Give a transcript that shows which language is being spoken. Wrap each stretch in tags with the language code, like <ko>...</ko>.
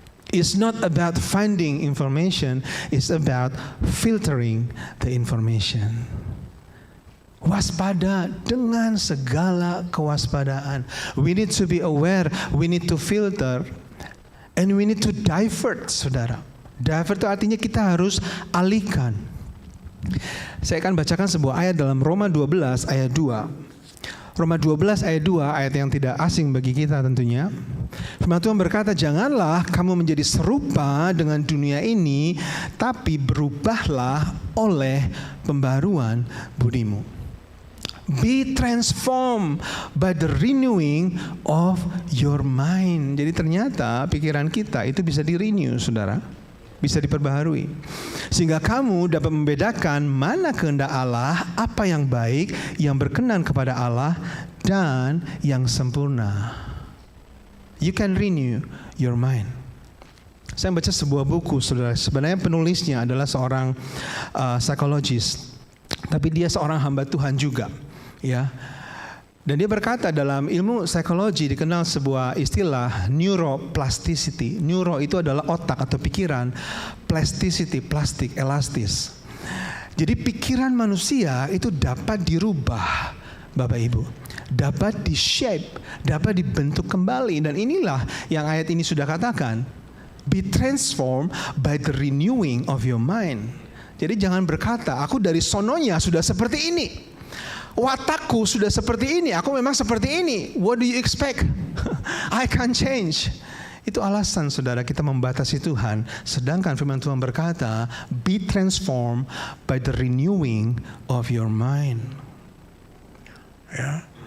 <en>It's not about finding information, it's about filtering the information.</en> <id>Waspada dengan segala kewaspadaan.</id> <en>We need to be aware, we need to filter, and we need to divert, saudara.</en> <id>Divert itu artinya kita harus alihkan. Saya akan bacakan sebuah ayat dalam Roma 12 ayat 2. Roma 12 ayat 2, ayat yang tidak asing bagi kita tentunya. Firman Tuhan berkata, janganlah kamu menjadi serupa dengan dunia ini, tapi berubahlah oleh pembaruan budimu.</id> <en>Be transformed by the renewing of your mind.</en> <id>Jadi ternyata pikiran kita itu bisa di-renew, saudara. Bisa diperbaharui. Sehingga kamu dapat membedakan mana kehendak Allah, apa yang baik, yang berkenan kepada Allah, dan yang sempurna.</id> <en>You can renew your mind.</en> <id>Saya baca sebuah buku, saudara. Sebenarnya penulisnya adalah seorang psikologis. Tapi dia seorang hamba Tuhan juga. Ya. Dan dia berkata dalam ilmu psikologi dikenal sebuah istilah neuroplasticity. Neuro itu adalah otak atau pikiran, plasticity, plastik, elastis. Jadi pikiran manusia itu dapat dirubah, Bapak Ibu. Dapat di-shape, dapat dibentuk kembali. Dan inilah yang ayat ini sudah katakan.</id> <en>Be transformed by the renewing of your mind.</en> <id>Jadi jangan berkata, aku dari sononya sudah seperti ini. Watakku sudah seperti ini, aku memang seperti ini.</id> <en>What do you expect? I can't change.</en> <id>Itu alasan, saudara, kita membatasi Tuhan. Sedangkan firman Tuhan berkata,</id> <en>be transformed by the renewing of your mind.</en> <id>Ya.</id>